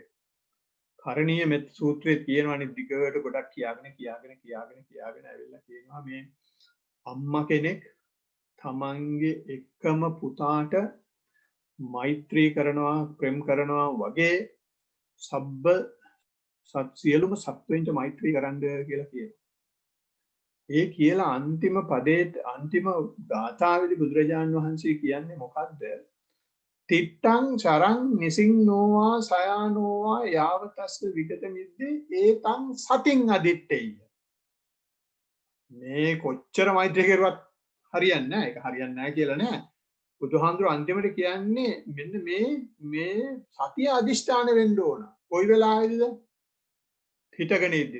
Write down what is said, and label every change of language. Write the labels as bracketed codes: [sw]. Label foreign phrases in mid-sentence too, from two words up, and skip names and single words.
[si] කරණීය මෙත්ත සූත්‍රයේ තියෙනවානේ දිගට ගොඩක් කියාගෙන ඇවිල්ලා කියනවා මේ අම්මා කෙනෙක් තමන්ගේ එකම පුතාට මෛත්‍රී කරනවා ප්‍රේම කරනවා වගේ සියලුම සත්වයින්ට මෛත්‍රී කරන්න කියලා කියනවා. ඒ කියලා අන්තිම පදේ අන්තිම ගාථාවේදී බුදුරජාණන් වහන්සේ කියන්නේ මොකද්ද? [pi] තිට්ටං චරං නිසින්නෝවා සයානෝවා යාවතස්ස විගත මිද්දේ ඒතං සතින් අදිත්තේය. [si] මේ කොච්චර මෛත්‍රී කරුවත් හරියන්නේ නැහැ. ඒක හරියන්නේ නැහැ කියලා නෑ. බුදුහාමුදුරුවෝ අන්තිමට කියන්නේ මෙන්න මේ සතිය අදිෂ්ඨාන වෙන්න ඕන. කොයි වෙලාවේද? හිතගෙන ඉද්දි.